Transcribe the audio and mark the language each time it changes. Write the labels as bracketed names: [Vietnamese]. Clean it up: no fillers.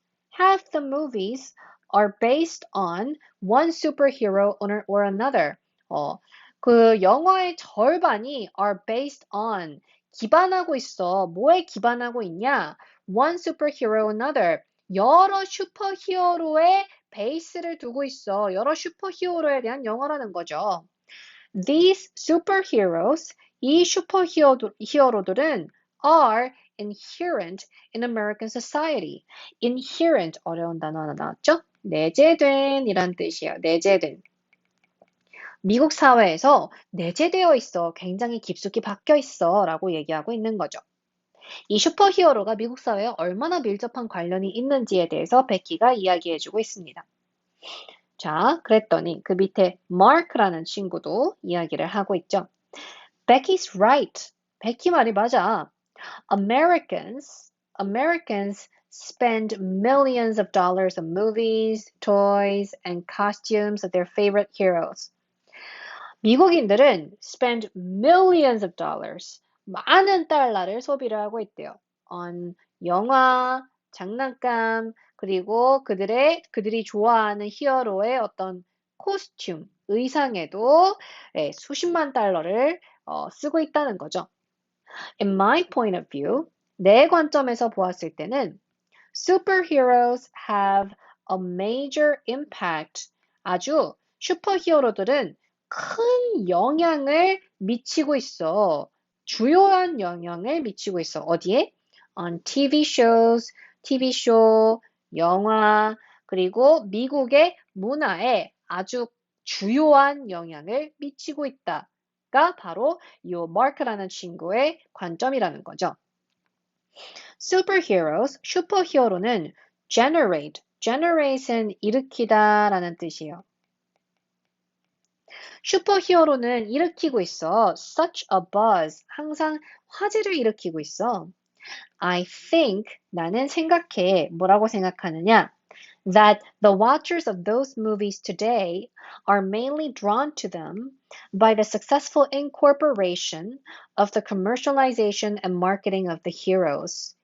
[English] Half the movies are based on one superhero or another. [Korean] 그 영화의 절반이 [English] are based on [Korean] 기반하고 있어. 뭐에 기반하고 있냐? [English] One superhero another. [Korean] 여러 슈퍼히어로의 베이스를 두고 있어. 여러 슈퍼히어로에 대한 영화라는 거죠. [English] These superheroes, [Korean] 이 슈퍼히어로들은 [English] are inherent in American society. [Korean] inherent, 어려운 단어 하나 나왔죠? 내재된 이란 뜻이에요. 내재된. 미국 사회에서 내재되어 있어. 굉장히 깊숙이 박혀 있어. 라고 얘기하고 있는 거죠. 이 슈퍼히어로가 미국 사회에 얼마나 밀접한 관련이 있는지에 대해서 베키가 이야기해주고 있습니다. 자, 그랬더니 그 밑에 마크라는 친구도 이야기를 하고 있죠. [English] Becky's right. [Korean] 베키 말이 맞아. [English] Americans spend millions of dollars on movies, toys, and costumes of their favorite heroes. [Korean] 미국인들은 [English] spend millions of dollars, [Korean] 많은 달러를 소비를 하고 있대요. on 영화, 장난감, 그리고 그들이 좋아하는 히어로의 어떤 코스튬, 의상에도 수십만 달러를 쓰고 있다는 거죠. [English] In my point of view, [Korean] 내 관점에서 보았을 때는 [English] superheroes have a major impact. [Korean] 아주 슈퍼히어로들은 큰 영향을 미치고 있어. 주요한 영향을 미치고 있어. 어디에? [English] On TV shows, [Korean] TV쇼, 영화, 그리고 미국의 문화에 아주 주요한 영향을 미치고 있다가 바로 이 마크라는 친구의 관점이라는 거죠. Superheroes, 슈퍼히어로는 generate은 일으키다라는 뜻이에요. 슈퍼히어로는 일으키고 있어. [English] Such a buzz. [Korean] 항상 화제를 일으키고 있어. [English] I think, [Korean] 나는 생각해. 뭐라고 생각하느냐? [English] That the watchers of those movies today are mainly drawn to them by the successful incorporation of the commercialization and marketing of the heroes.